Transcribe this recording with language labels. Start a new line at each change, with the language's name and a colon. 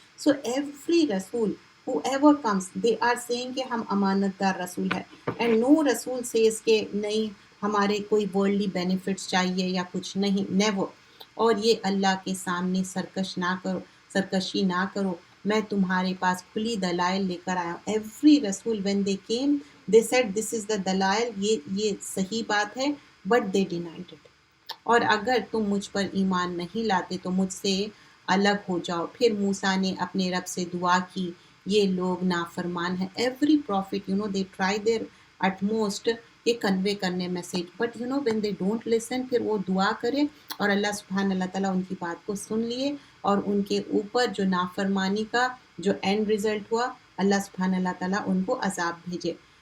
English: so every Rasul whoever comes they are saying
Urdu: کہ ہم امانت دار رسول ہے.
English: and no Rasul says
Urdu: کہ نہیں ہمارے کوئی ورلڈلی بینیفٹس چاہیے یا کچھ نہیں، نیور. اور یہ اللہ کے سامنے سرکشی نہ کرو، میں تمہارے پاس کھلی دلائل لے کر آیا ہوں.
English: every Rasul when they came they said this is the دلائل،
Urdu: یہ صحیح بات ہے،
English: but they denied it.
Urdu: اور اگر تم مجھ پر ایمان نہیں لاتے تو مجھ سے الگ ہو جاؤ. پھر موسیٰ نے اپنے رب سے دعا کی، یہ لوگ نافرمان ہیں. Every profit
English: they try their utmost
Urdu: کہ کنوے کرنے message,
English: but when they don't listen
Urdu: پھر وہ دعا کرے اور اللہ سبحانہ اللہ تعالیٰ ان کی بات کو سن لیے اور ان کے اوپر جو نافرمانی کا جو اینڈ رزلٹ ہوا اللہ سبحانہ اللہ تعالیٰ ان کو عذاب بھیجے.